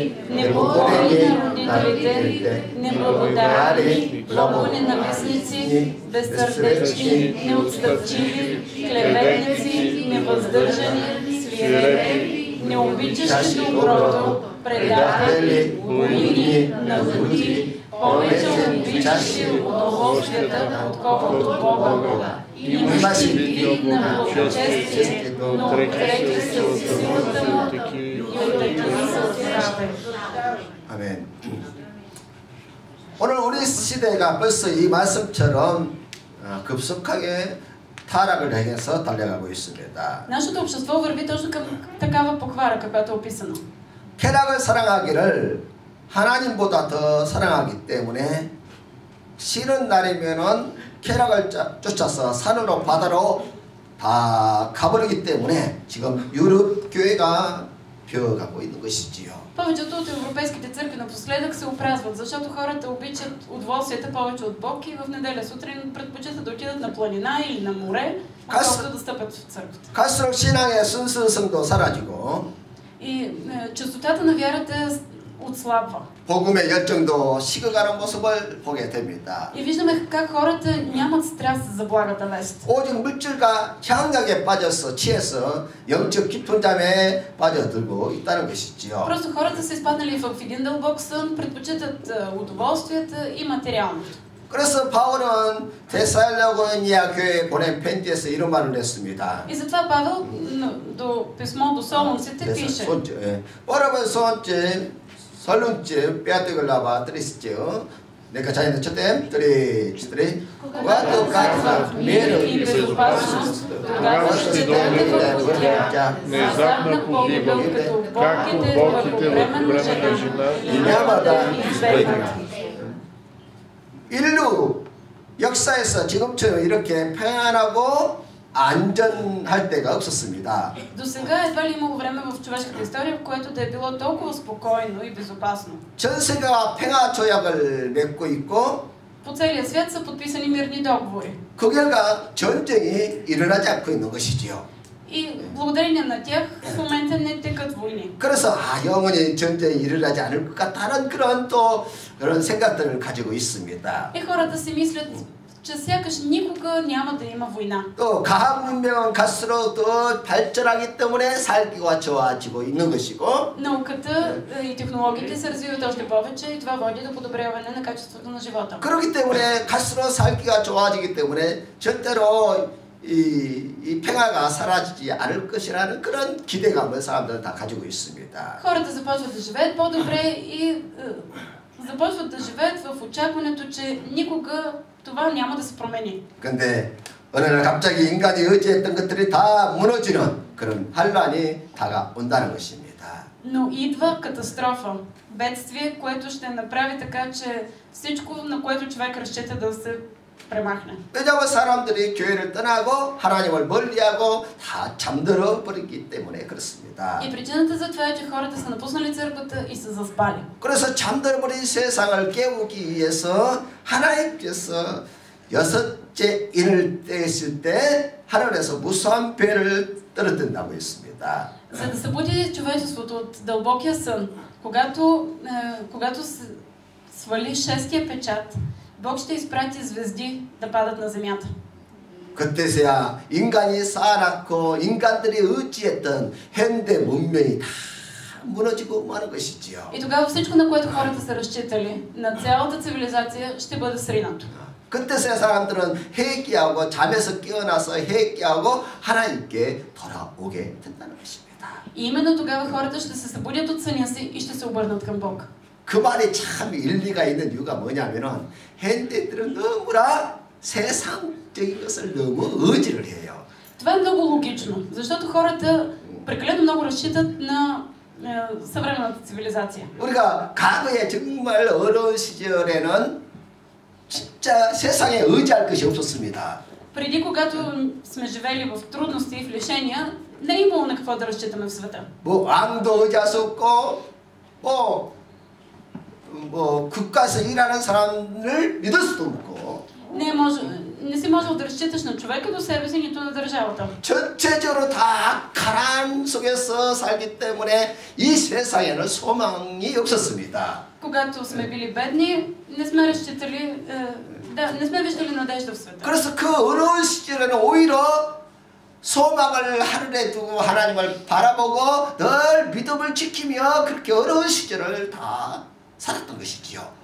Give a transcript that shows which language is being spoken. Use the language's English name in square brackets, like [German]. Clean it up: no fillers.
[Bulgarian] непокорни на родителите, неблагодарни, много ненавистници, безсърдечни, неотстъпчиви, клеветници, невъздържани, свирепи, необичащи доброто, предатели, буйни, надути, повече обичащи удоволствията, отколкото Бога, имащи вид на благочестие, но трети се от силата му и от такива се отирате. [Korean] 아멘. 오늘 우리 시대가 벌써 이 말씀처럼 급속하게 타락을 향해서 달려가고 있습니다. [Bulgarian] Нашето общество върви точно към такава поквара, каквато е описано. [Korean] 쾌락을 사랑하기를 하나님보다 더 사랑하기 때문에 쉬는 날이면은 쾌락을 쫓아서 산으로 바다로 다 가버리기 때문에 지금 유럽 교회가 벼어가고 있는 것이지요. [Bulgarian] Повечето от европейските църкви напоследък се опразват, защото хората обичат удоволствията повече от Бог и в неделя сутрин предпочитат да отидат на планина или на море, отколкото да стъпят в църквата. [Korean] 갈수록 신앙의 순수성도 사라지고 [Bulgarian] И чистотата на вярата отслабва. [Korean] 복음의 열정도 식어가는 모습을 보게 됩니다. [Bulgarian] И виждаме как хората нямат страст за благата вест. [Korean] 오직 물질과 향락에 빠져서 취해서 영적 깊은 잠에 빠져들고 있다는 것이지요. [Bulgarian] Просто хората са изпаднали в един дълбок сън, предпочитат удоволствията и материалното. [Korean] 그래서 바울은 데살로니가 교회에 보낸 편지에서 이런 말을 했습니다. [Bulgarian] И затова Павел до писмо до солунците пише: 여러분 소원집 설lun집 빼앗겨라바 드리시죠. [Korean] 내가 자기는 첫째 드리 [Bulgarian] когато казва мир и безопасност, тогава ще дойде в тях, внезапна погибел, както болките във време на жена и няма да избегнат. [Korean] 인류 역사에서 지금처럼 이렇게 평안하고 안전할 때가 없었습니다. [Bulgarian] До сега едва ли имало време в човешката история, в което да е било толкова спокойно и безопасно. [Korean] 전 세계가 평화 조약을 맺고 있고 [Bulgarian] По целия свят са подписани мирни договори. [Korean] 그 결과 전쟁이 일어나지 않고 있는 것이지요. [Bulgarian] И благодарение на тях в момента не текат войни. [Korean] 그래서 영원히 전쟁이 일어나지 않을 것 같다는 그런 생각들을 가지고 있습니다. [Bulgarian] И хората си мислят, че сякаш никога няма да има война. [Korean] 또 과학 문명은 갈수록 더 발전하기 때문에 살기가 좋아지고 있는 것이고 [Bulgarian] Науката и технологиите се развиват още повече и това води до подобряване на качеството на живота. [Korean] 그렇기 때문에 갈수록 살기가 좋아지기 때문에 절대로 이 평화가 사라지지 않을 것이라는 그런 기대감을 사람들은 다 가지고 있습니다. [Bulgarian] Хората започват да живеят по-добре и започват да живеят в очакването, че никога това няма да се промени. [Korean] 근데 어느 날 갑자기 인간이 의지했던 것들이 다 무너지는 그런 환란이 다가온다는 것입니다. [Bulgarian] Но идва катастрофа, бедствие, което ще направи така, че всичко, на което човек разчита да се премахне. [Korean] 왜냐하면 사람들이 교회를 떠나고 하나님을 멀리하고 다 잠들어 버렸기 때문에 그렇습니다. [Bulgarian] И причината за това е, че хората са напуснали църквата и са заспали. [Korean] 그래서 잠들어 버린 세상을 깨우기 위해서 하나님께서 여섯째 인을 떼실 때 하늘에서 무수한 배를 떨어뜨린다고 했습니다. [Bulgarian] За да събуди човечеството от дълбокия сън, когато свали шестия печат, Бог ще изпрати звезди да падат на земята. [Korean] 그때서야 인간이 쌓아놨고 인간들이 의지했던 현대 문명이 다 무너지고 마는 것이지요. [Bulgarian] И тогава всичко, на което хората са разчитали, на цялата цивилизация, ще бъде сринато. [Korean] 그때서야 사람들은 회개하고 잠에서 깨어나서 회개하고 하나님께 돌아오게 된다는 것입니다. [Bulgarian] И именно тогава хората ще се събудят от съня си и ще се обърнат към Бог. [Korean] 그 말이 참 일리가 있는 이유가 뭐냐면은 현대인들은 너무나 세상적인 것을 너무 의지를 해요. [Bulgarian] Това е много логично, защото хората прекалено много разчитат на съвременната цивилизация. [Korean] 우리가 과거에 정말 어려운 시절에는 진짜 세상에 의지할 것이 없었습니다. [Bulgarian] Преди, когато сме живели в трудности и в лишения, не е имало на какво да разчитаме в света. [Korean] 뭐 왕도 의지할 수 없고 뭐 국가에서 일하는 사람을 믿을 수도 없고 [Bulgarian] Не си можел да разчиташ на човека до себе си, нито на държавата. [Korean] 전체적으로 다 가난 속에서 살기 때문에 이 세상에는 소망이 없었습니다. [Bulgarian] Когато сме били бедни, не сме разчитали, не сме виждали надежда в света. [Korean] 그래서 그 어려운 시절에는 오히려 소망을 하늘에 두고 하나님을 바라보고 늘 믿음을 지키며 그렇게 어려운 시절을 다 살았던 것이지요.